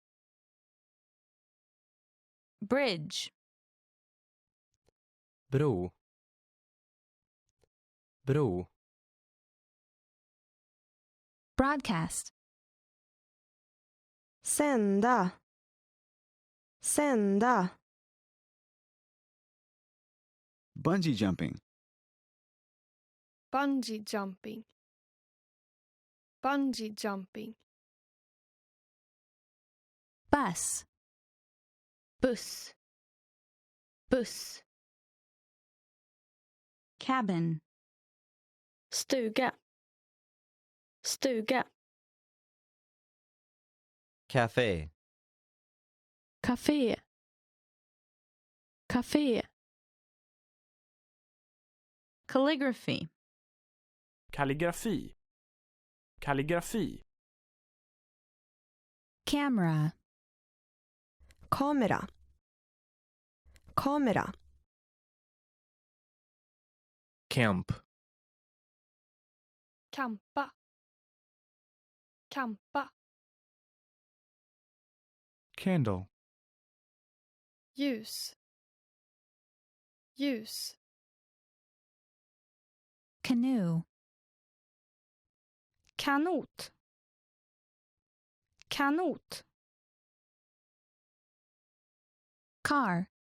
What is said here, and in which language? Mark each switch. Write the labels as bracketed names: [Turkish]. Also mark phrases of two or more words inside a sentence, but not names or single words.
[English] Bridge. [Swedish] Bro. Bro. [English] Broadcast. [Swedish] Sända. Sända. [English] Bungee jumping. [Swedish] Bungee jumping. Bungee jumping. [English] Bus. [Swedish] Buss. Buss. [English] Cabin. [Swedish] Stuga. Stuga. [English] Cafe. [Swedish] Café. Café. [English] Calligraphy. [Swedish] Kalligrafi. Kalligrafi. [English] Camera. [Swedish] Kamera. Kamera. [English] Camp. [Swedish] Kampa. Kampa. [English] Candle. [Swedish] Ljus. Ljus. [English] Canoe. [Swedish] Kanot. Kanot. [English] Car.